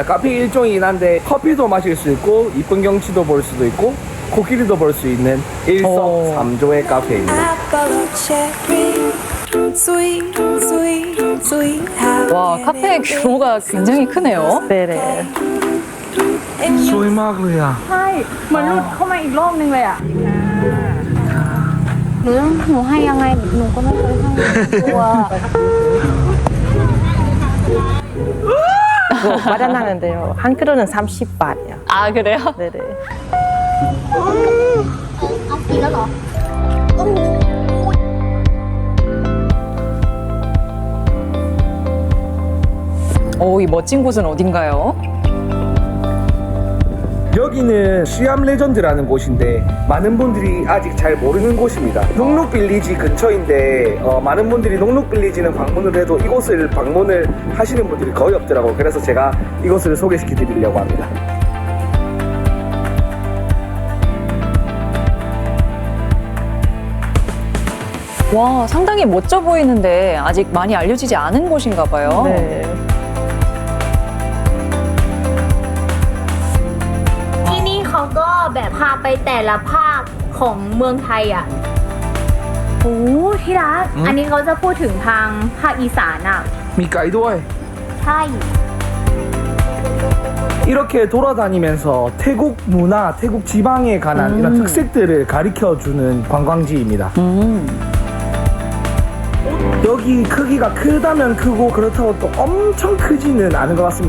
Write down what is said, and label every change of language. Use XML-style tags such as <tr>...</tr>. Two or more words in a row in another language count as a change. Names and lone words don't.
<ko>카페의 일종이긴 한데 커피도 마실 수 있고 이쁜 경치도 볼 수도 있고 코끼리도 볼 수 있는 일석삼조의 카페입니다. 와, 카페의 규모가 굉장히 크네요. 네네.</ko> <th>สวยมากเลยอ่ะ ใช่เหมือนหลุดเข้ามาอีกโลกนึงเลยอ่ะหนูให้ยังไงหนูก็ไม่เคยให้กลัว</th> <ko>마련하는데요. 한 그릇은 30바트요. 아, 그래요? 네네.</ko> <th>เอากินแล้วเหรอ</th> <ko>이 멋진 곳은 어딘가요? 여기는 시암 레전드라는 곳인데 많은 분들이 아직 잘 모르는 곳입니다. 녹룩 빌리지 근처인데 많은 분들이 녹룩 빌리지는 방문을 해도 이곳을 방문을 하시는 분들이 거의 없더라고요. 그래서 제가 이곳을 소개시켜 드리려고 합니다. 와, 상당히 멋져 보이는데 아직 많이 알려지지 않은 곳인가 봐요. 네.</ko> <th>ที่นี่เขาก็แบบพาไปแต่ละภาคของเมืองไทยอ่ะโอ้ที่รักอันนี้เขาจะพูดถึงทางภาคอีสานอ่ะ มีไกด์ด้วย ใช่</th> <ko>이렇게 돌아다니면서 태국 문화, 태국 지방에 관한 이런 특색들을 가르쳐주는 관광지입니다. 여기 크기가 크다면 크고 그렇다고 또 엄청 크지는 않은 것 같습니다.</ko>